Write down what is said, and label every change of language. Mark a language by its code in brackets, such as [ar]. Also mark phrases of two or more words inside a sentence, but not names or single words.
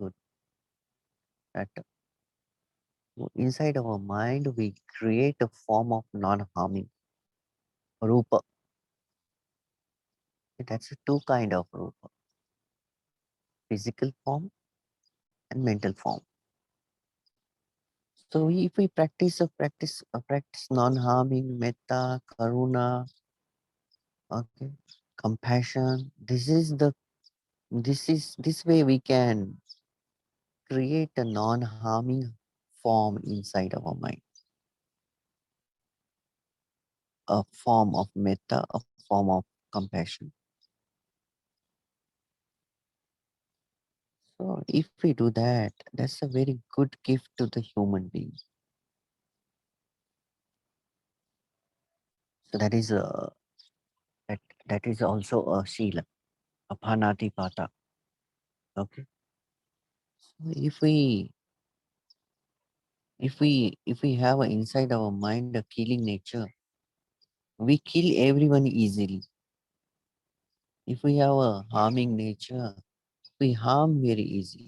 [en] That inside our mind we create a form of non-harming rupa. That's a two kind of rupa: physical form and mental form. So if we practice non-harming, [pi] metta, karuna, [en] okay, compassion. This way we can create a non-harming form inside our mind, a form of metta, a form of compassion. So if we do that, that's a very good gift to the human being. So that is also a sila, a [pi] panati pata. [en] Okay. So if we have inside our mind a killing nature, we kill everyone easily. If we have a harming nature, we harm very easily.